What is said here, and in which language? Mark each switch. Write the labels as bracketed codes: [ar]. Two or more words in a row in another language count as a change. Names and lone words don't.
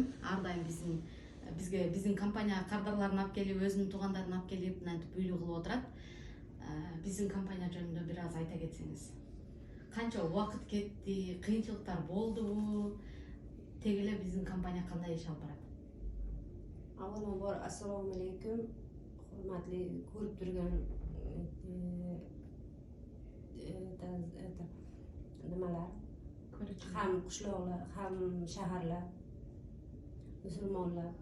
[ky] Ар дайым биздин компания кардарларын алып келип, өзүнүн туугандарын алып келип, мынтип үйлүү кылып отурат. Биздин компания жөнүндө бир аз айта кетсеңиз. Канча убакыт кетти, кыйынчылыктар болдубу? Теги эле биздин компания кандай иш алып барат? [uz] Avvalambor [ar] السلام عليكم, [uz] hurmatli ko'rib turgan nimalar, ham qishloqlar, ham shaharlar, musulmonlar.